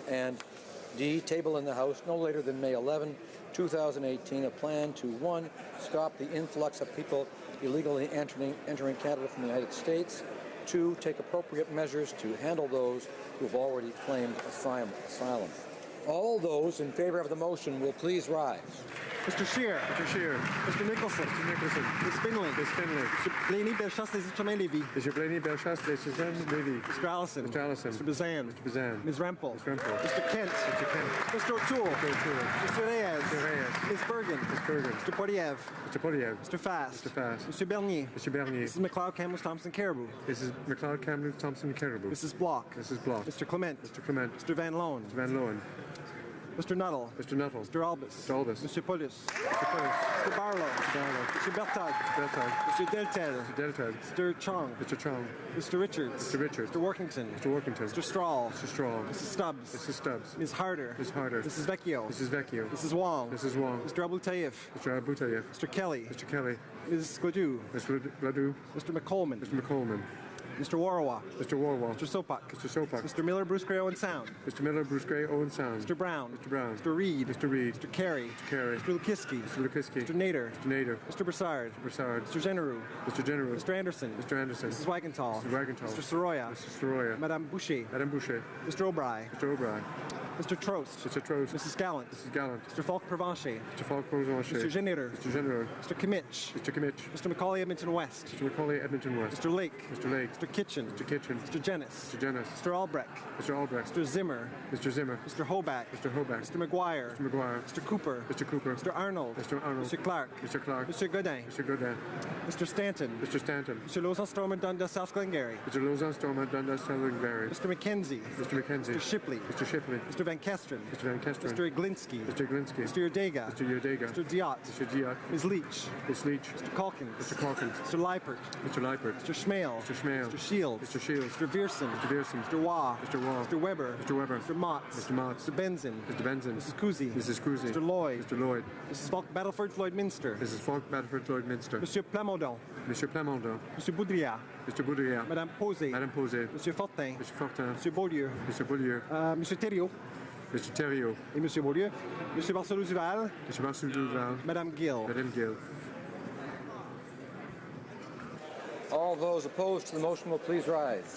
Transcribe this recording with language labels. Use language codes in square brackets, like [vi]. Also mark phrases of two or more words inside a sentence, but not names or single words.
[en] And D, table in the House no later than May 11, 2018, a plan to 1, stop the influx of people illegally entering Canada from the United States, 2, take appropriate measures to handle those who have already claimed asylum. All those in favor of the motion will please rise. Mr. Scheer. Mr. Scheer. Mr. Nicholson. Mr. Nicholson. Ms. Finley. Ms. Finley. Mr. Blaney, Bellechasse, Les Chemin-Lévis. Mr. Blaney, Bellechasse, Les Chemin-Lévis. Mr. Allison. Mr. Allison. Mr. Bazan. Mr. Bazan. Ms. Rempel. Ms. Rempel. Mr. Kent. Mr. Kent. Mr. O'Toole. Mr. O'Toole. Mr. Reyes. Mr. Reyes. Ms. Bergen. Ms. Bergen. Mr. Poilievre. Mr. Poilievre. Mr. Fast. Mr. Fast. Mr. Bernier. Mr. Bernier. Mrs. McLeod, Kamloops, Thompson, Caribou. Mrs. McLeod, Kamloops, Thompson, Caribou. Mrs. Block. Mrs. Block. Mr. Clement. Mr. Clement. Mr. Van Loan. Mr. Van Loan. Mr. Nuttall. Mr. Nuttall. Mr. Albus. Mr. Albus. Mr. Paulus. Mr. Paulus. Mr. Barlow. Mr. Barlow. Mr. Bertag. Mr. Bertag. Mr. Deltel. Mr. Deltel. Mr. Chong. Mr. Chong. Mr. Richards. Mr. Richards. Mr. Workington. Mr. Workington. Mr. Strahl. Mr. Strahl. Mrs. Stubbs. Mrs. Stubbs. Ms. Harder. Ms. Harder. Mrs. Vecchio. Mrs. Vecchio. Mrs. Wong. Mrs. Wong. Mr. Abutayev. Mr. Abutayev. Mr. Kelly. Mr. Kelly. Ms. Gladue. Mr. Gladue. Mr. McColman. Mr. McColman. Mr. Warwa. Mr. Warwa. Mr. Sopak. Mr. Sopak. Mr. Miller, Bruce Gray, Owen Sound. Mr. Miller, Bruce Gray, Owen Sound. Mr. Brown. Mr. Brown. Mr. Reid. Mr. Reid. Mr. Carey. Mr. Carey. Mr. Lukiski. Mr. Lukiski. Mr. Nader. Mr. Nader. Mr. Broussard. Mr. Broussard. Mr. Generou. Mr. Generou. Mr. Anderson. Mr. Anderson. Mrs. Wagenthal. Mrs. Wagenthal. Mr. Soroya. Mr. Soroya. Madame Boucher. Madame Boucher. Mr. O'Brien. Mr. O'Brien. Mr. Trost. Mr. Trost. Mrs. Gallant. Mrs. Gallant. Mr. Falk-Provencher. Mr. Falk-Provencher. Mr. Genereux. Mr. Genereux. Mr. Kimmich. Mr. Kimmich. Mr. Macaulay, Edmonton West. Mr. Macaulay, Edmonton West. Mr. Lake. Mr. Lake. Mr. Kitchen. Mr. Kitchen. Mr. Jennis. Mr. Jennis. Mr. Albrecht. Mr. Albrecht. Mr. Zimmer. Mr. Zimmer. Mr. Hoback. Mr. Hoback. Mr. McGuire. Mr. McGuire. Mr. Cooper. Mr. Cooper. Mr. Arnold. Mr. Arnold. Mr. Clark. Mr. Clark. Mr. Godin. Mr. Godin. Mr. Stanton. Mr. Stanton. Mr. Lauzon-Stormont, Dundas, South Glengarry. Mr. Lauzon-Stormont, Dundas, South Glengarry. Mr. McKenzie. Mr. McKenzie. Mr. Shipley. Mr. Shipley. Mr. Van Kesteren. Mr. Van Kesteren. Mr. Iglinski. Mr. Iglinski. Mr. Yurdega. Mr. Yurdega. Mr. Diot. Mr. Diot. Ms. Leach. Ms. Leach. Mr. Calkins. Mr. Calkins. Mr. Leipert. Mr. Leipert. Mr. Schmale. Mr. Schmale. Mr. Shields. Mr. Shields. Mr. Vierson. Mr. Vierson. Mr. Waugh. Mr. Waugh. Mr. Weber. Mr. Weber. Mr. Motz. Mr. Motz. Mr. Benzin. Mr. Benzin. Mrs. Kuzi. Mrs. Kuzi. Mr. Lloyd. Mr. Lloyd. Mrs. Falk Battleford Floyd Minster. Mrs. Falk Battleford Floyd Minster. Monsieur Plamondon. Monsieur Plamondon. Monsieur Boudria. Mr. Boudria. Madame Posé. Madame Posé. Monsieur Fortin. Monsieur Fortin. Monsieur Beaulieu. Monsieur Beaulieu. Monsieur Thériault. Mr. Thériault. Et Monsieur Beaulieu. Monsieur Barcelou-Duval. Monsieur Barcelou-Duval. Madame Gill. Madame Gill. All those opposed to the motion will please rise.